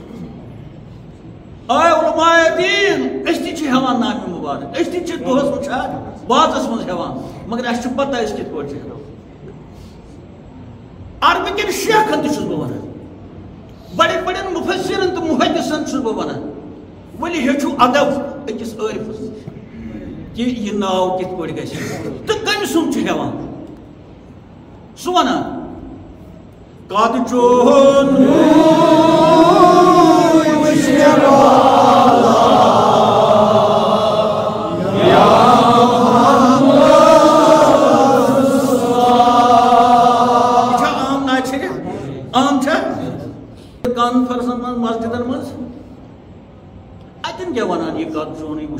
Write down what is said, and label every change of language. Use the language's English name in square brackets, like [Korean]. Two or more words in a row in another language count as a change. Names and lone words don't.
[Kashmiri] آے علماء دین أسۍ تہِ چھِ ہٮ۪وان نامہِ مُبارک أسۍ تہِ چھِ دۄہس وٕچھان وازس منٛز ہٮ۪وان مگر اَسہِ چھِ پتہ أسۍ کِتھ پٲٹھۍ چھِ ہٮ۪وان عربہٕ کٮ۪ن شیخن تہِ چھُس بہٕ ونان بڑے بڑے مفسرن تو محدثن چھُس بہٕ ونان ؤلِو ہیٚچھِو ادب أکِس عٲرفس کہِ یہِ ناو کِتھ پٲٹھۍ گژھِ تہٕ کٔمۍ سُنٛد چھُ ہٮ۪وان سُہ ونان کد چون وٕچھ مےٚ بالا کانفرنسن منٛز مسجدن منٛز اتٮ۪ن کیٛاہ ونان یہِ کتھ چونٕے وٕچھ